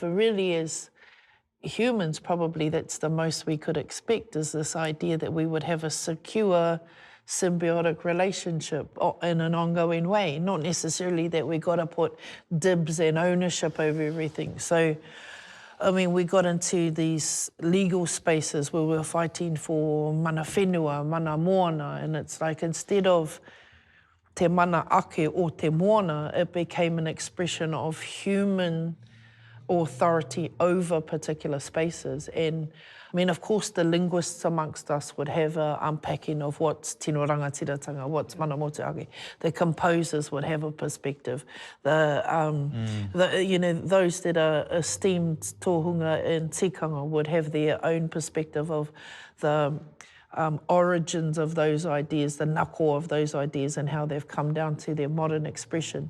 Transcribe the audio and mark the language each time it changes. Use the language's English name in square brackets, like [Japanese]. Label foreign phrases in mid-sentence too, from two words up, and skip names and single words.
[English] It really is, humans probably, that's the most we could expect, is this idea that we would have a secure symbiotic relationship in an ongoing way, not necessarily that we got to put dibs and ownership over everything. So, we got into these legal spaces where we were fighting for [Māori] mana whenua, mana moana, [English] and it's like instead of [Māori] te mana ake [English] or [Māori] te moana, [English] it became an expression of human authority over particular spaces. And of course, the linguists amongst us would have an unpacking of what's [Māori] Tino Rangatiratanga, [English] what's [Māori] mana motuhake. [English] The composers would have a perspective. Those that are esteemed tohunga and tikanga would have their own perspective of the origins of those ideas, the nako of those ideas, and how they've come down to their modern expression.